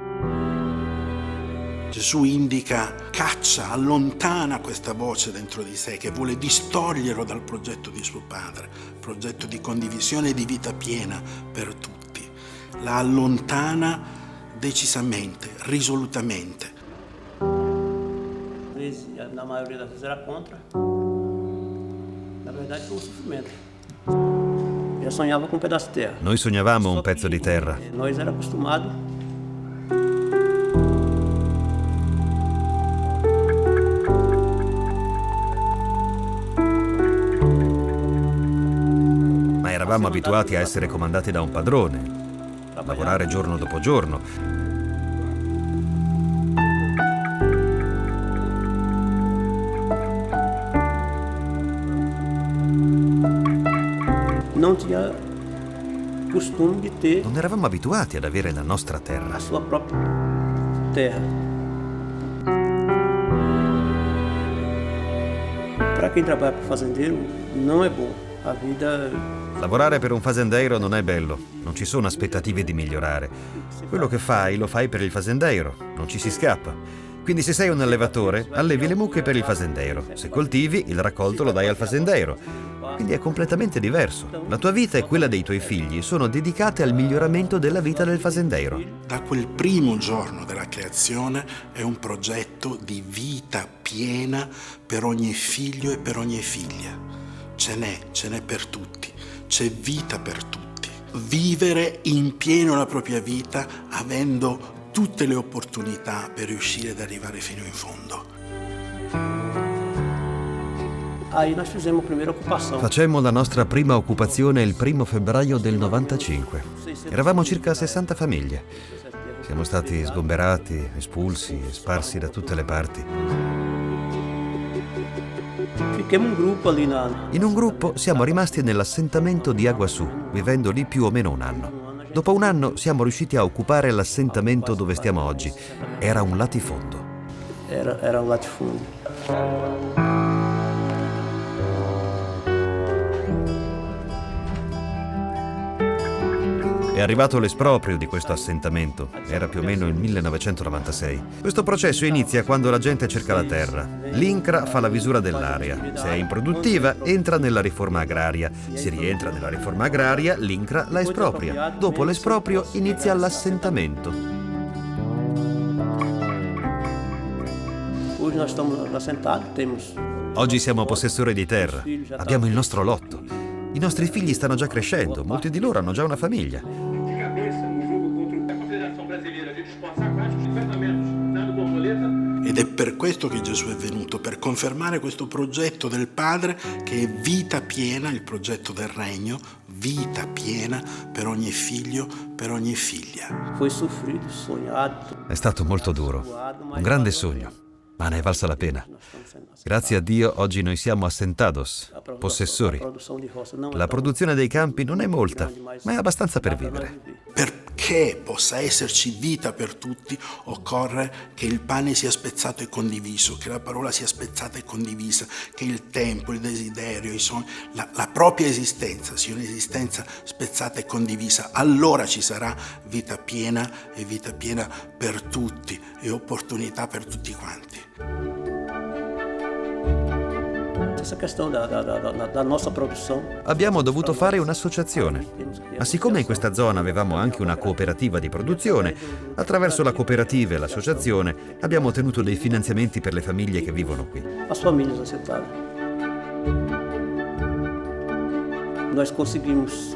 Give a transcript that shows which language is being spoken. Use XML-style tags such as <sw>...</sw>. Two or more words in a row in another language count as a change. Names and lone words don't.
<it>Gesù indica, caccia, allontana questa voce dentro di sé che vuole distoglierlo dal progetto di suo padre, progetto di condivisione e di vita piena per tutti. La allontana decisamente, risolutamente.</it> <pt>Na maioria das vezes era contra. Na verdade foi um sofrimento. Já sonhava com um pedaço de terra.</pt> <it>Noi sognavamo un pezzo di terra.</it> <pt>Nós era acostumado.</pt> <it>Ma eravamo abituati a essere comandati da un padrone, lavorare giorno dopo giorno.</it> <pt>Não tinha costume de ter</pt> <it>Non eravamo abituati ad avere la nostra terra.</it> <pt>a sua própria terra. Para quem trabalha para fazendeiro, não é bom. A vida</pt> <it>Lavorare per un fazendeiro non è bello, non ci sono aspettative di migliorare. Quello che fai lo fai per il fazendeiro, non ci si scappa. Quindi se sei un allevatore, allevi le mucche per il fazendeiro. Se coltivi, il raccolto lo dai al fazendeiro. Quindi è completamente diverso. La tua vita e quella dei tuoi figli sono dedicate al miglioramento della vita del fazendeiro. Da quel primo giorno della creazione è un progetto di vita piena per ogni figlio e per ogni figlia. Ce n'è per tutti, c'è vita per tutti. Vivere in pieno la propria vita avendo tutte le opportunità per riuscire ad arrivare fino in fondo.</it> <pt>aí nós fizemos a primeira ocupação.</pt> <it>Facemmo la nostra prima occupazione il 1 febbraio del 95. Eravamo circa 60 famiglie. Siamo stati sgomberati, espulsi e sparsi da tutte le parti.</it> <pt>Fiquemos um grupo ali na.</pt> <it>In un gruppo siamo rimasti nell'assentamento di Aguaçu, vivendo lì più o meno un anno. Dopo un anno siamo riusciti a occupare l'assentamento dove stiamo oggi. Era un latifondo.</it> <pt>Era um latifúndio.</pt> <it>È arrivato l'esproprio di questo assentamento. Era più o meno il 1996. Questo processo inizia quando la gente cerca la terra. L'INCRA fa la visura dell'area. Se è improduttiva, entra nella riforma agraria. Se rientra nella riforma agraria, l'INCRA la espropria. Dopo l'esproprio inizia l'assentamento.</it> <pt>Hoje nós estamos assentados, temos.</pt> <it>Oggi siamo possessori di terra. Abbiamo il nostro lotto. I nostri figli stanno già crescendo. Molti di loro hanno già una famiglia. Ed è per questo che Gesù è venuto, per confermare questo progetto del Padre che è vita piena, il progetto del regno, vita piena per ogni figlio, per ogni figlia.</it> <pt>Foi sofrido, sonhado.</pt> <it>È stato molto duro, un grande sogno, ma ne è valsa la pena. Grazie a Dio oggi noi siamo assentados, possessori. La produzione dei campi non è molta, ma è abbastanza per vivere. Perché possa esserci vita per tutti, occorre che il pane sia spezzato e condiviso, che la parola sia spezzata e condivisa, che il tempo, il desiderio, i sogni, la propria esistenza sia un'esistenza spezzata e condivisa. Allora ci sarà vita piena e vita piena per tutti e opportunità per tutti quanti.</it> <pt>Essa questão da nossa produção.</pt> <it>Abbiamo dovuto fare un'associazione, ma siccome in questa zona avevamo anche una cooperativa di produzione, attraverso la cooperativa e l'associazione abbiamo ottenuto dei finanziamenti per le famiglie che vivono qui.</it> <pt>As famílias assentadas. Nós conseguimos.</pt>